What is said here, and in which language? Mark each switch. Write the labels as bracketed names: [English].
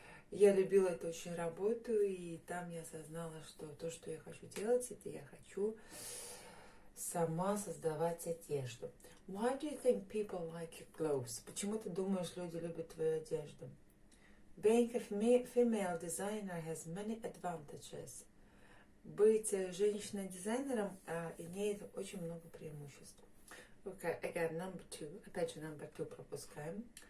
[Russian] Я любила эту очень работу, и там я осознала, что то, что я хочу делать, это я хочу сама создавать одежду. [English] Why do you think people like your clothes? [Russian] Почему ты думаешь, люди любят твою одежду? [English] Being a female designer has many advantages. [Russian] Быть женщиной-дизайнером имеет очень много преимуществ. [English] Okay, again, number two. [Russian] Опять же, [English] number two [Russian] пропускаем.